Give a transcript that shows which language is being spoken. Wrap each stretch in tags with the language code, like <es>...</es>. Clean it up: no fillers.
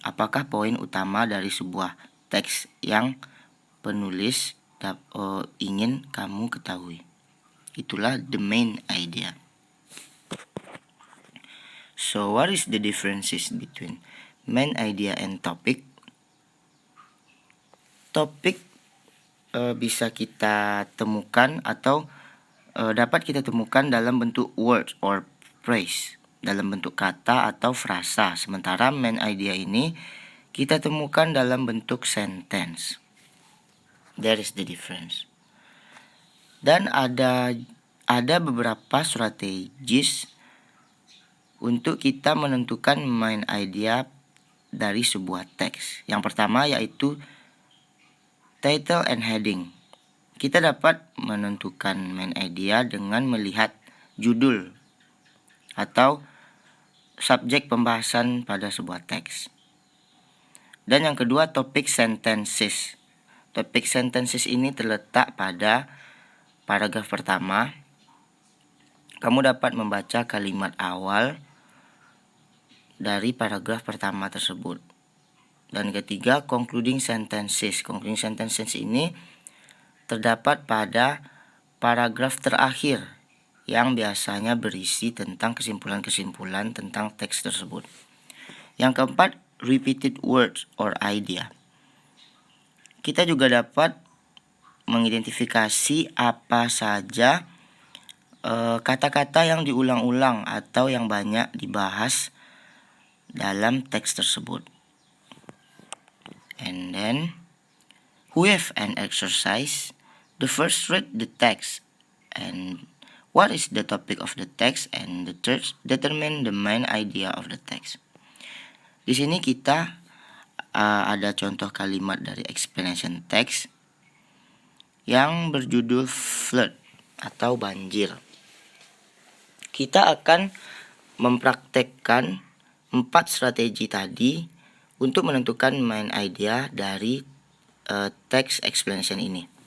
<id>Apakah poin utama dari sebuah teks yang penulis ingin kamu ketahui? Itulah the main idea.</id> <en>So what is the differences between main idea and topic?</en> <id>Topik bisa kita temukan atau dapat kita temukan dalam bentuk</id> <en>words or phrase,</en> <id>dalam bentuk kata atau frasa. Sementara main idea ini kita temukan dalam bentuk sentence.</id> <en>There is the difference.</en> <id>Dan ada beberapa strategis untuk kita menentukan main idea dari sebuah teks. Yang pertama yaitu</id> <en>title and heading.</en> <id>Kita dapat menentukan main idea dengan melihat judul atau subjek pembahasan pada sebuah teks. Dan yang kedua, topic sentences. Topic sentences ini terletak pada paragraf pertama. Kamu dapat membaca kalimat awal dari paragraf pertama tersebut. Dan ketiga, concluding sentences. Concluding sentences ini terdapat pada paragraf terakhir yang biasanya berisi tentang kesimpulan-kesimpulan tentang teks tersebut. Yang keempat,</id> <en>repeated words or idea.</en> <id>Kita juga dapat mengidentifikasi apa saja kata-kata yang diulang-ulang atau yang banyak dibahas dalam teks tersebut.</id> <en>And then we have an exercise. The first, read the text and what is the topic of the text, and the third, determine the main idea of the text.</en> <id>Di sini kita ada contoh kalimat dari explanation text yang berjudul flood atau banjir. Kita akan mempraktekkan 4 strategi tadi untuk menentukan main idea dari text explanation ini.</id>